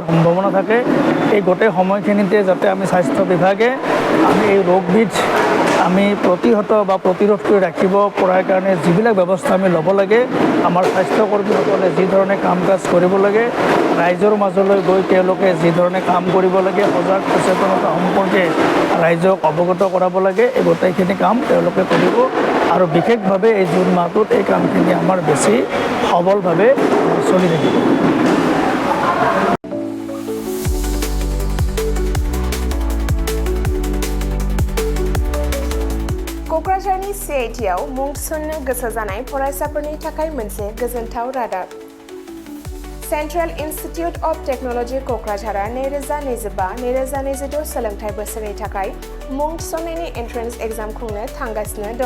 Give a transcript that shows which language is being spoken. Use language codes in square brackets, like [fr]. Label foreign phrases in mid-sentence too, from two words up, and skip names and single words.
[as] সম্ভাৱনা থাকে, এই গোটেই সময়খিনিতে যাতে আমি স্বাস্থ্য বিভাগে আমি এই ৰোগবিধ আমি প্ৰতিহত বা প্ৰতিৰোধ কৰি ৰাখিব পৰাৰ কাৰণে যিবিলাক ব্যৱস্থা আমি ল'ব লাগে, আমাৰ স্বাস্থ্যকৰ্মীসকলে যি ধৰণে কাম কাজ কৰিব লাগে, ৰাইজৰ মাজলৈ গৈ তেওঁলোকে যি ধৰণে কাম কৰিব লাগে, সজাগ সচেতনতা সম্পৰ্কে ৰাইজক অৱগত কৰাব লাগে, এই গোটেইখিনি কাম তেওঁলোকে কৰিব। আৰু বিশেষভাৱে এই জুন মাহটোত এই কামখিনি আমাৰ বেছি সবলভাৱে চলি থাকিব। [brx] क'क्राझारनि CITआव मुं थिसननो गोसो जानाय फरायसाफोरनि थाखाय मोनसे गोजोनथाव रादाब। सेन्ट्रेल इन्स्टिटिउट अफ टेक्न'लजि क'क्राझारआ 2025-2026 सोलोंथाइ बोसोरनि थाखाय मुं थिसननायनि [en] entrance exam [brx] खुंनो थांगासिनो दङ।